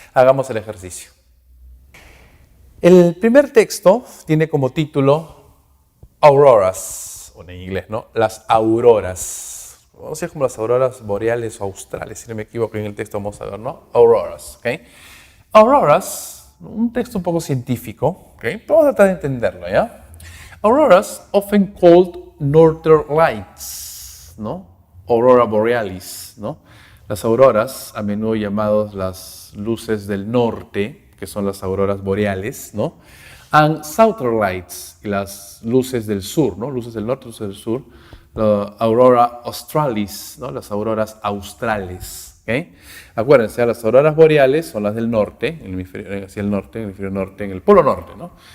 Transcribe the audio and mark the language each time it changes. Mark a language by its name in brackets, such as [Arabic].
[Spanish] Hagamos el ejercicio. El primer texto tiene como título Auroras, o en inglés, ¿no? Las auroras. Vamos a decir como las auroras boreales o australes, si no me equivoco, en el texto vamos a ver, ¿no? Auroras, ¿ok? Auroras, un texto un poco científico, ¿ok? Vamos a tratar de entenderlo, ¿ya? [English] Auroras, often called northern lights, ¿no? Aurora borealis, ¿no? [Spanish] Las auroras, a menudo llamadas las luces del norte, que son las auroras boreales, ¿no? [English] And southern lights, [Spanish] las luces del sur, ¿no? Luces del norte, luces del sur. Aurora australis, ¿no? Las auroras australes, ¿ok? Acuérdense, las auroras boreales son las del norte, en el hemisferio, hacia el norte, en el hemisferio norte, en el polo norte, ¿no?